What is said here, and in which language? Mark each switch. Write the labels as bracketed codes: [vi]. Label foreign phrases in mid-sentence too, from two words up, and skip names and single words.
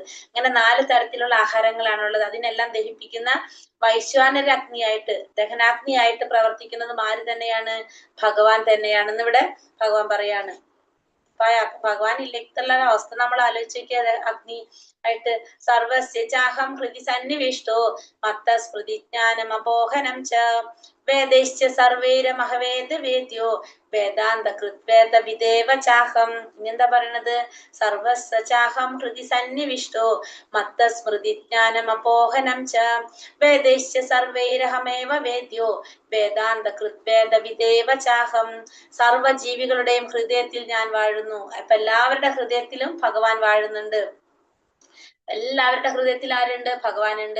[ml] ഇങ്ങനെ 4 തരത്തിലുള്ള ആഹാരങ്ങളാണുള്ളത്. അതിനെല്ലാം ദഹിപ്പിക്കുന്ന വൈശ്വാനര അഗ്നിയായിട്ട്, ദഹനാഗ്നിയായിട്ട് പ്രവർത്തിക്കുന്നതും ആര് തന്നെയാണ്? ഭഗവാൻ തന്നെയാണെന്ന് ഇവിടെ ഭഗവാൻ പറയാണ്. ഭഗവാൻ ഇല്ലെന്നുള്ള അവസ്ഥ നമ്മൾ ആലോചിക്കുക. അഗ്നി ആയിട്ട് [sa] സർവസ്യ ചാഹം ഹൃദി സന്നിവിഷ്ടോ മത്ത സ്മൃതിജ്ഞാനം അപോഹനം ച വേദൈശ്ച സർവൈരമഹവേദ വേദ്യോ വേദാന്ത കൃത്വേദ വിദേവ ചാഹം. [ml] ഇനെന്താ പറയണത്? [sa] സർവസ്യ ചാഹം ഹൃദി സന്നിവിഷ്ടോ മത്ത സ്മൃതിജ്ഞാനം അപോഹനം ച വേദൈശ്ച സർവൈരഹമേവ വേദ്യോ വേദാന്ത കൃത്വേദ വിദേവ ചാഹം. [ml] സർവജീവികളുടെയും ഹൃദയത്തിൽ ഞാൻ വാഴുന്നു. അപ്പൊ എല്ലാവരുടെ ഹൃദയത്തിലും ഭഗവാൻ വാഴുന്നുണ്ട്. എല്ലാവരുടെ ഹൃദയത്തിൽ ആരുണ്ട്? ഭഗവാനുണ്ട്.